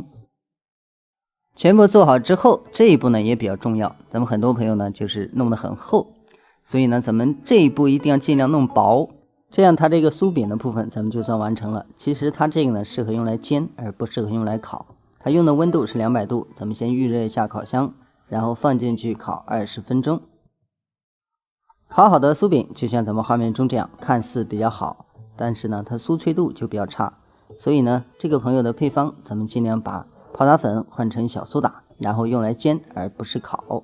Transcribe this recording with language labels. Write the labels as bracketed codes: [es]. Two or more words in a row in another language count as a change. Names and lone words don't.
[zh] 全部做好之後，這一步呢也比較重要。咱们很多朋友呢就是弄得很厚，所以呢咱们這一步一定要盡量弄薄，這樣它這個酥餅的部分咱們就算完成了。其實它這個呢適合用來煎，而不適合用來烤。它用的溫度是200度，咱們先預熱一下烤箱，然後放進去烤20分鐘。烤好的酥餅就像咱們畫面中這樣，看似比較好，但是呢它酥脆度就比較差。所以呢這個朋友的配方，咱們盡量把泡打粉換成小蘇打，然後用來煎而不是烤。